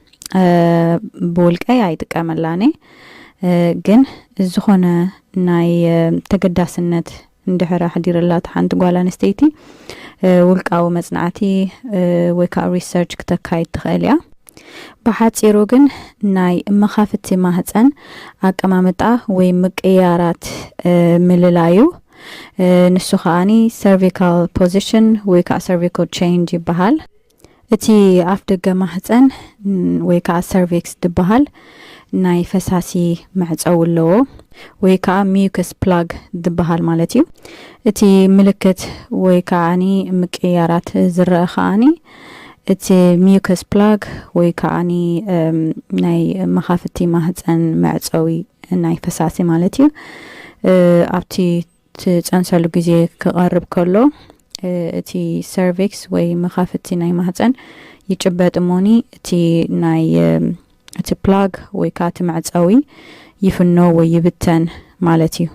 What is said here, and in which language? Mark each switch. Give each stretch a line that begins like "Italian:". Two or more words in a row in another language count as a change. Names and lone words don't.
Tigrinya: ብውልቀይ ኣይጥቀመላኒ ግን ዝኾነ ናይ ተገዳስነት እንድሕር ሓዲርላ ሓንቲ ጓል ኣንስተይቲ ውልቃዊ መጽናዕቲ ወይ ከዓ ሪሰርች ክተካይድ ትኽእል እያ ብሓፂሩ ግን ናይ መኻፍቲ ማህፀን ኣቀማምጣ ወይ ምቅያራት ምልላዩ ንሱ ከዓኒ
English: cervical position
Tigrinya: ወይ ከዓ
English: cervical change
Tigrinya: ይበሃል እቲ ኣፍ ደገ ማህፀን ወይ ከዓ cervix ድበሃል ናይ ፈሳሲ መዕጸው ኣለዎ ወይ ከዓ
English: mucus plug
Tigrinya: ድበሃል ማለት እዩ እቲ ምልክት ወይ ከዓኒ ምቅያራት ዝረአ ከዓኒ እቲ
English: mucus plug
Tigrinya: ወይ ከዓኒ ናይ መኻፍቲ ማህፀን መዕጸዊ ናይ ፈሳሲ ማለት እዩ ኣብቲ ትጸንሰሉ ግዜ ክቐርብ ከሎ እቲ cervix ወይ መኻፍቲ ናይ ማህፀን ይጭበጥ እሞኒ እቲ ናይ እቲ plug ወይ ከዓ እቲ መዕጸዊ ይፍኖ ወይ ይብተን ማለት እዩ